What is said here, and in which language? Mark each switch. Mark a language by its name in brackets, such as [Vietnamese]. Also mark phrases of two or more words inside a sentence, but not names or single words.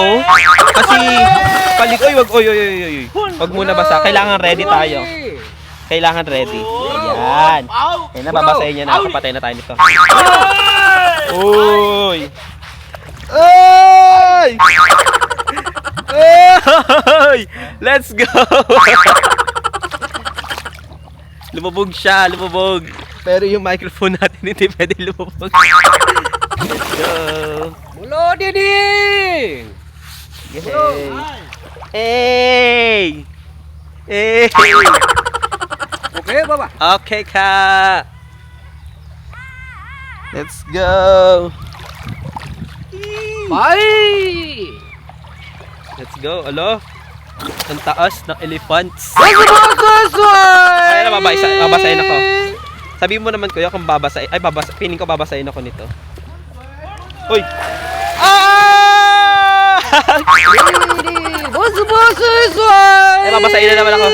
[Filipino] Kasi, wag muna basa. Kailangan ready tayo. Kailangan ready. Yan. Yan na, babasahin niya na. Kapatay na tayo nito. Uy! Uy! Uy! [English] Let's go! [Filipino] Lumubog siya, lumubog. Pero yung microphone natin hindi pwede lumubog. [English] Let's go! Mulo diding. Yay! Hey! Hey! [Filipino] Okay, baba. Okay ka! [English] Let's go! [Filipino] Bye. [English] Let's go! Alo? [Filipino] Ang taas ng elephants. Ay, Ay, babasahin ako. Sabihin mo naman kuya kung babasahin. Ay, piling ko babasahin ako nito. Uy! Ah! Ay, babasahin na naman ako.